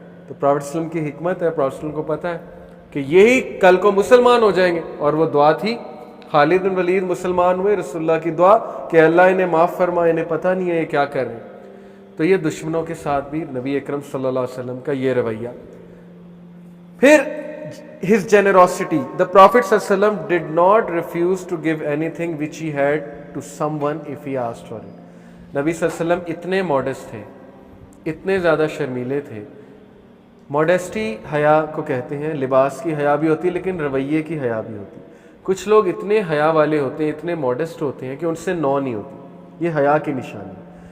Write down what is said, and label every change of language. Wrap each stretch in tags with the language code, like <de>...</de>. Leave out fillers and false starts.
<ur>تو پروفیٹ صلی اللہ علیہ وسلم کی حکمت ہے، پروفیٹ صلی اللہ علیہ وسلم کو پتہ ہے کہ یہی کل کو مسلمان ہو جائیں گے، اور وہ دعا تھی. خالد بن ولید مسلمان ہوئے، رسول اللہ کی دعا کہ اللہ انہیں معاف فرما، انہیں پتہ نہیں ہے یہ کیا کر رہے ہیں. تو یہ دشمنوں کے ساتھ بھی نبی اکرم صلی اللہ علیہ وسلم کا یہ رویہ. پھر</ur> <en>his generosity, the Prophet صلی اللہ علیہ وسلم did not refuse to give anything which he had to someone if he asked for it.</en> <ur>نبی صلی اللہ علیہ وسلم اتنے ماڈسٹ تھے، اتنے زیادہ شرمیلے تھے. ماڈیسٹی حیا کو کہتے ہیں، لباس کی حیا بھی ہوتی ہے لیکن رویے کی حیا بھی ہوتی ہے. کچھ لوگ اتنے حیا والے ہوتے ہیں، اتنے ماڈسٹ ہوتے ہیں کہ ان سے نو نہیں ہوتی. یہ حیا کی نشانی ہے.</ur>